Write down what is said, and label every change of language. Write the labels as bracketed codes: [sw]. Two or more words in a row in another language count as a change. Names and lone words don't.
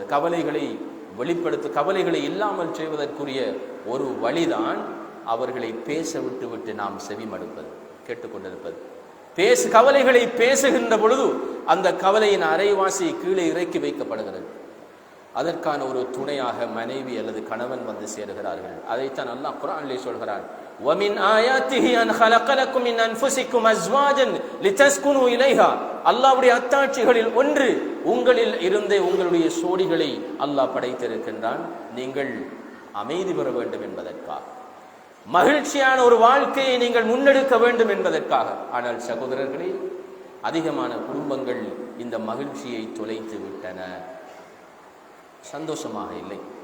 [ta] கவலைகளை இல்லாமல் செய்வதற்குரிய ஒரு வழிதான் அவர்களை பேச விட்டு நாம் செவிமடுப்பது, கேட்டுக்கொண்டிருப்பது. கவலைகளை பேசுகின்ற பொழுது அந்த கவலையின் அரைவாசி கீழே இறக்கி வைக்கப்படுகிறது. அதற்கான ஒரு துணையாக மனைவி அல்லது கணவன் வந்து சேருகிறார்கள். அதைத்தான் அல்லாஹ் குர்ஆனிலே சொல்கிறான், [ar] وَمِنْ آيَاتِهِ أَنْ خَلَقَ لَكُم مِّنْ أَنفُسِكُمْ أَزْوَاجًا لِتَسْكُنُوا إِلَيْهَا. [ta] அல்லாஹ்வுடைய அத்தாட்சிகளில் ஒன்று, உங்களில் இருந்தே உங்களுடைய சோடிகளை அல்லாஹ் படைத்திருக்கின்றான், நீங்கள் அமைதி பெற வேண்டும் என்பதற்காக, மகிழ்ச்சியான ஒரு வாழ்க்கையை நீங்கள் முன்னெடுக்க வேண்டும் என்பதற்காக. ஆனால் சகோதரர்களே, அதிகமான குடும்பங்கள் இந்த மகிழ்ச்சியை தொலைத்து விட்டன, சந்தோஷமாக இல்லை.